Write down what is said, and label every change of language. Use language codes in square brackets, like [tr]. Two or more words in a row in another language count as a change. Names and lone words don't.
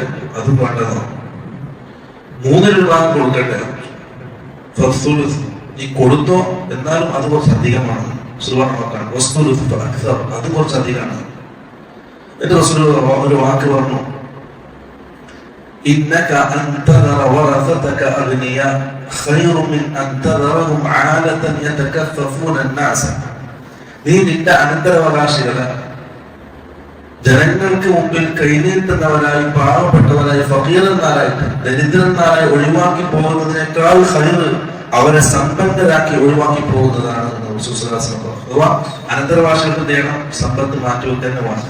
[ml] അതും വേണ്ടെന്നോ. മൂന്നിലൊരു ഭാഗം കൊടുക്കട്ടെ? നീ കൊടുത്തോ, എന്നാലും അത് കുറച്ച് അധികമാണ്, അത് കുറച്ച് അധികമാണ്. എന്റെ റസൂൽ ഒരു വാക്ക് പറഞ്ഞു, [ar] إنك أن تذر ورثتك أغنياء خير من أن تذرهم عالة يتكففون الناس. [ml] നീ നിന്റെ അനന്തരാവകാശികളെ ജനങ്ങൾക്ക് മുമ്പിൽ കൈനീട്ടുന്നവരായി, പാവപ്പെട്ടവരായി, ഫഖീറന്മാരായിട്ട്, ദരിദ്രന്മാരായി ഒഴിവാക്കി പോകുന്നതിനേക്കാൾ ഖൈർ അവരെ സമ്പന്നരാക്കി ഒഴിവാക്കി പോകുന്നതാണ്. അഥവാ അനന്തരവാസികൾക്ക് നേടണം സമ്പത്ത് മാറ്റിവെക്കാൻ വേണം.